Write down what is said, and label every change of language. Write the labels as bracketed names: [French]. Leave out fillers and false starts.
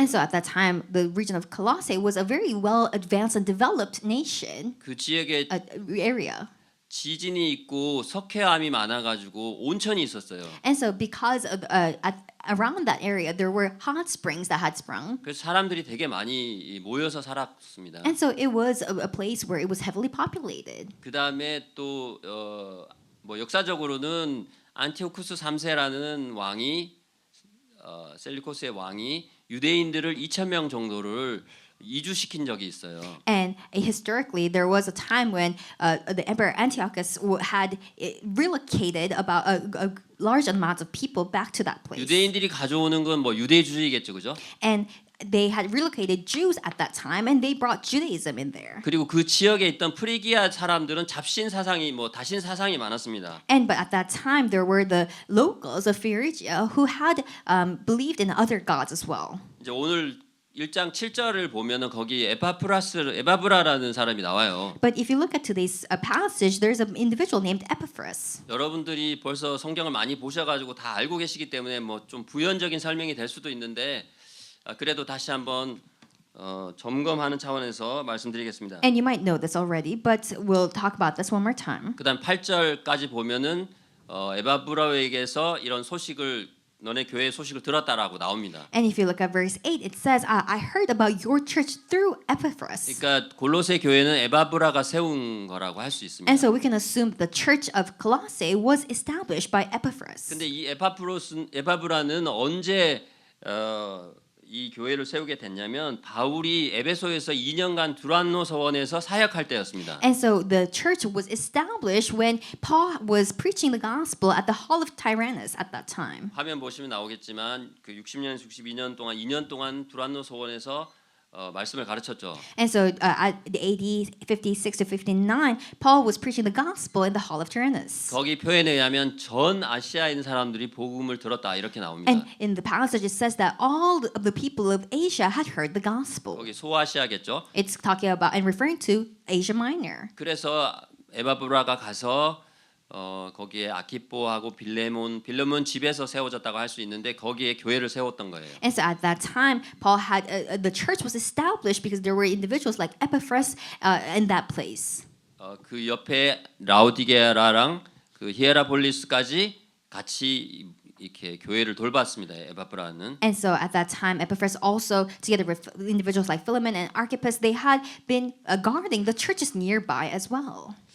[English] And so at that time, the region of Colossae was a very well advanced and developed nation, [Korean] 그 지역에 [English] area. [Korean] 지진이 있고 석회암이 많아가지고 온천이 있었어요. [English] And so because of, around that area, there were hot springs that had sprung. [Korean] 그래서 사람들이 되게 많이 모여서 살았습니다. [English] And so it was a place where it was heavily populated. [Korean] 그 다음에 또 뭐 역사적으로는 안티오쿠스 3세라는 왕이 셀리코스의 왕이 유대인들을 2,000명 정도를 이주시킨 적이 있어요. [English] And historically, there was a time when the Emperor Antiochus had relocated about a large amount of people back to that place. [Korean] 유대인들이 가져오는 건 뭐 유대주의겠죠, 그죠? [English] And they had relocated Jews at that time, and they brought Judaism in there. [Korean] 그리고 그 지역에 있던 프리기아 사람들은 잡신 사상이 뭐 다신 사상이 많았습니다. [English] And but at that time, there were the locals of Phrygia who had believed in other gods as well. [Korean] 이제 오늘 1장 7절을 보면은 거기 에바브라라는 사람이 나와요. [English] But if you look at today's passage, there's an individual named Epaphras. [Korean] 여러분들이 벌써 성경을 많이 보셔가지고 다 알고 계시기 때문에 뭐 좀 부연적인 설명이 될 수도 있는데 그래도 다시 한번 점검하는 차원에서 말씀드리겠습니다. [English] And you might know this already, but we'll talk about this one more time. [Korean] 그다음 8절까지 보면은 에바브라에게서 이런 소식을 너네 교회의 소식을 들었다라고 나옵니다. [English] And if you look at verse 8, it says, I heard about your church through Epaphras. [Korean] 그러니까 골로새 교회는 에바브라가 세운 거라고 할 수 있습니다. [English] And so we can assume the church of Colossae was established by Epaphras. [Korean] 근데 이 에바브라는 언제 이 교회를 세우게 됐냐면 바울이 에베소에서 2년간 두란노 서원에서 사역할 때였습니다. [English] And so the church was established when Paul was preaching the gospel at the hall of Tyrannus at that time. [Korean] 화면 보시면 나오겠지만 그 60년, 62년 동안 2년 동안 두란노 서원에서 말씀을 가르쳤죠. [English] And so at the AD 56 to 59, Paul was preaching the gospel in the hall of Tyrannus. [Korean] 거기 표현에 의하면 전 아시아에 있는 사람들이 복음을 들었다 이렇게 나옵니다. [English] And in the passage it says that all of the people of Asia had heard the gospel. [Korean] 거기 소아시아겠죠. [English] It's talking about and referring to Asia Minor. [Korean] 그래서 에바브라가 가서 거기에 아키포하고 빌레몬 집에서 세워졌다고 할 수 있는데 거기에 교회를 세웠던 거예요. [English] And so at that time, Paul had the church was established because there were individuals like Epaphras in that place. [Korean] 그 옆에 라우디게라랑 그 히에라폴리스까지 같이 이렇게 교회를 돌봤습니다. 에바브라는. [English] And so at that time, Epaphras also, together with individuals like Philemon and Archippus, they had been guarding the churches nearby as well.